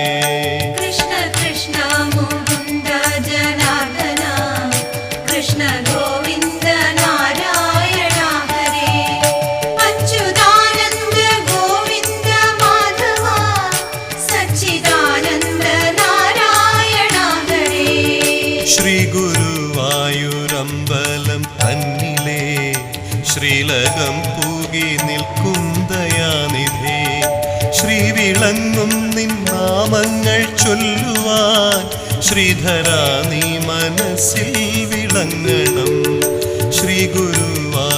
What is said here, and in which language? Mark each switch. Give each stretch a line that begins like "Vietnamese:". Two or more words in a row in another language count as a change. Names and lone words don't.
Sanskrit: कृष्ण कृष्ण मुकुन्द जनार्दन कृष्ण गोविन्द नारायण हरे अच्युतानन्द गोविन्द माधव सच्चिदानन्द नारायण हरे
Malayalam: श्री गुरुवायूरമ്പലം തന്നിലേ ശ്രീലകം പൂകി നിൽക്കും ദയാനിധേ ശ്രീവിളങ്ങും നിൻ നാമങ്ങൾ ചൊല്ലുവാൻ ശ്രീധരാ നീ മനസ്സിൽ വിളങ്ങണം ശ്രീ ഗുരു